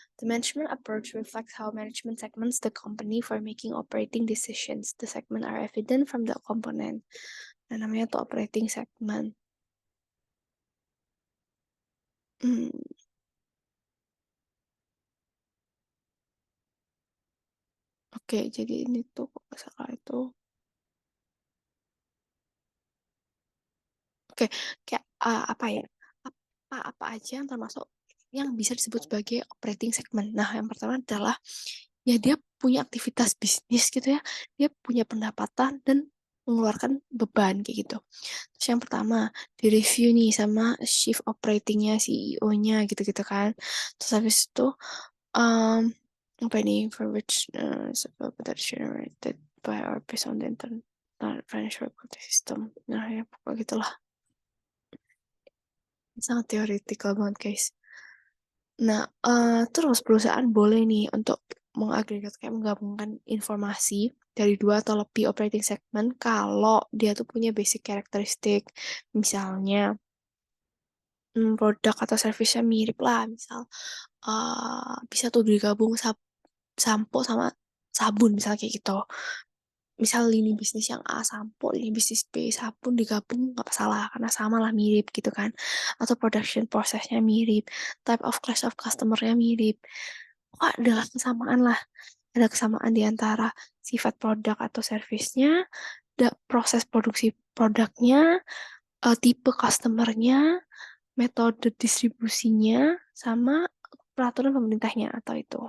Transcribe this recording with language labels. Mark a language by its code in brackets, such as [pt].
[en] The management approach reflects how management segments the company for making operating decisions. The segment are evident from the component. [id] Nah, namanya tuh operating segment. Hmm, Oke, jadi ini tuh kok nggak salah itu. Oke, kayak apa ya? Apa aja yang termasuk yang bisa disebut sebagai operating segment. Nah, yang pertama adalah ya dia punya aktivitas bisnis gitu ya, dia punya pendapatan dan mengeluarkan beban kayak gitu. Terus yang pertama di review nih sama chief operatingnya, CEO-nya gitu-gitu kan. Terus habis itu um, apa ini [en] for which that generated by or based on the internal financial reporting system. [id] Nah ya pokoknya gitulah. Sangat teoretikal banget guys. Nah, terus perusahaan boleh nih untuk mengagregat kayak menggabungkan informasi dari dua atau lebih operating segment kalau dia tuh punya basic karakteristik. Misalnya, produk atau servisnya mirip lah. Misal, bisa tuh digabung sampo sama sabun, misalnya kayak gitu. Misal lini bisnis yang A sampo, lini bisnis B sabun digabung nggak masalah karena sama lah mirip gitu kan. Atau production processnya mirip, [en] type of class of [id] customer-nya mirip. Kok adalah kesamaan lah, ada kesamaan di antara sifat produk atau servisnya, proses produksi produknya, tipe customernya, metode distribusinya, sama peraturan pemerintahnya atau itu.